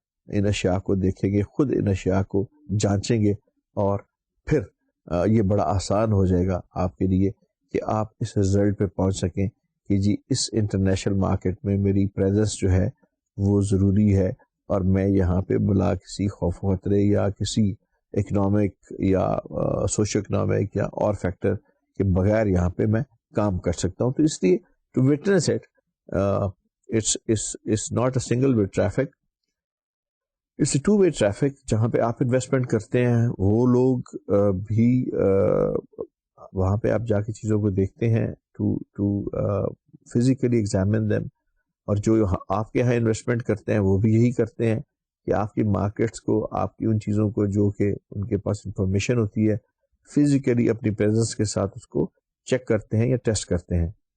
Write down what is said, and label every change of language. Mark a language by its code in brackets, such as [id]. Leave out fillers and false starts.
[ur] ان اشیاء کو دیکھیں گے، خود ان اشیاء کو جانچیں گے، اور پھر یہ بڑا آسان ہو جائے گا آپ کے لیے کہ آپ اس رزلٹ پہ پہنچ سکیں کہ جی اس انٹرنیشنل مارکیٹ میں میری پریزنس جو ہے وہ ضروری ہے، اور میں یہاں پہ بلا کسی خوف و خطرے یا کسی اکنامک یا سوشو اکنامک یا اور فیکٹر کے بغیر یہاں پہ میں کام کر سکتا ہوں. تو اس لیے [en] To witness it it's not a single way traffic, it's a two way traffic. [ur] جہاں پہ آپ انویسٹمنٹ کرتے ہیں وہ لوگ بھی وہاں پہ آپ جا کے چیزوں کو دیکھتے ہیں [en] to physically examine them, [ur] اور جو آپ کے یہاں انویسٹمنٹ کرتے ہیں وہ بھی یہی کرتے ہیں کہ آپ کی مارکیٹس کو، آپ کی ان چیزوں کو جو کہ ان کے پاس انفارمیشن ہوتی ہے، فزیکلی اپنی پریزنس کے ساتھ اس کو چیک کرتے ہیں یا ٹیسٹ کرتے ہیں.